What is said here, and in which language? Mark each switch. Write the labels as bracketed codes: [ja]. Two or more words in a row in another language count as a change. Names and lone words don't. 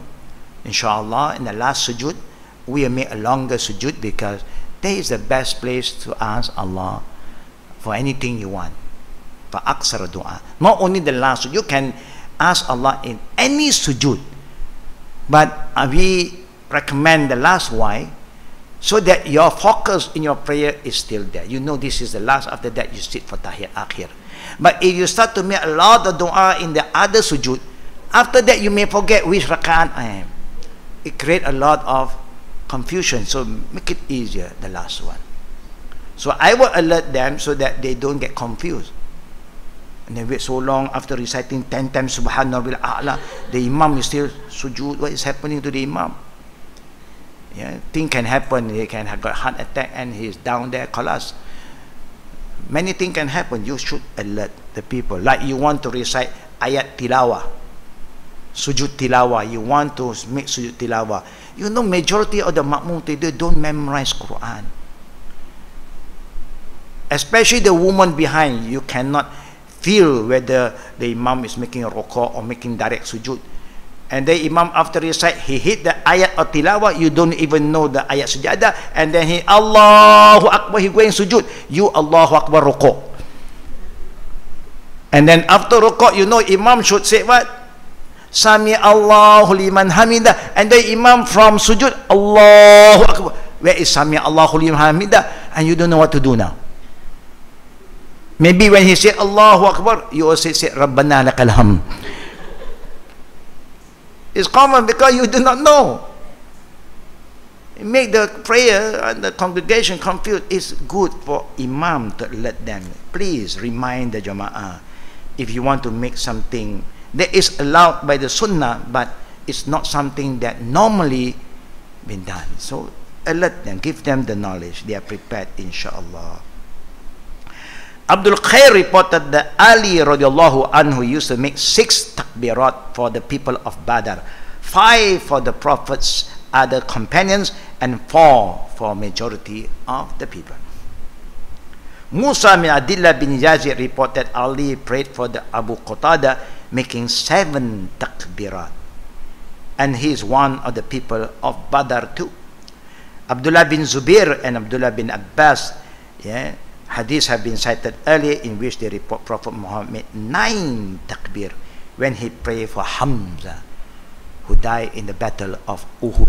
[en] Inshallah, in the last sujood, we will make a longer sujood because that is the best place to ask Allah for anything you want. For aksara dua. Not only the last sujood, you can ask Allah in any sujood. But we recommend the last why, so that your focus in your prayer is still there. You know this is the last. After that, you sit for [ar] تحيات أخير. [en] But if you start to make a lot of dua in the other sujood, after that you may forget which rak'at I am. It creates a lot of confusion. So make it easier, the last one. So I will alert them so that they don't get confused. And they wait so long after reciting 10 times [ar] سبحان الله أعلى, [en] the Imam is still sujood. What is happening to the Imam? Yeah, things can happen. He can have got heart attack and he's down there, collapse. Many things can happen. You should alert the people. Like you want to recite [ar] آية تلاوة, سجود تلاوة. [en] You want to make [ar] سجود تلاوة. [en] You know, majority of the makmum today don't memorize Quran. Especially the woman behind. You cannot feel whether the Imam is making a ruku' or making direct sujud. And the Imam after recite, he hit the ayat of tilawah, you don't even know the [ar] آية سجدة, [en] and then he [ar] الله أكبر, [en] he going sujud, you [ar] الله أكبر [en] ruku'. And then after ruku', you know Imam should say what? [ar] سمع الله لمن حمده, [en] and the Imam from sujud, [ar] الله أكبر. [en] Where is [ar] سمع الله لمن حمده? [en] And you don't know what to do now. Maybe when he said [ar] الله أكبر, [en] you also say [ar] ربنا لك الحمد. [en] It's common because you do not know. It make the prayer and the congregation confused. It's good for Imam to let them. Please remind the Jama'ah. If you want to make something that is allowed by the Sunnah, but it's not something that normally been done. So alert them, give them the knowledge. They are prepared, inshallah. Abdul Khair reported that Ali [ar] رضي الله عنه [en] used to make 6 takbirat for the people of Badr, 5 for the Prophet's other companions, and 4 for majority of the people. Musa bin Abdullah bin Yazid reported Ali prayed for the Abu Qatada, making 7 takbirat, and he is one of the people of Badr too. Abdullah bin Zubair and Abdullah bin Abbas, yeah, hadiths have been cited earlier in which they report Prophet Muhammad made 9 takbir when he prayed for Hamza, who died in the battle of Uhud.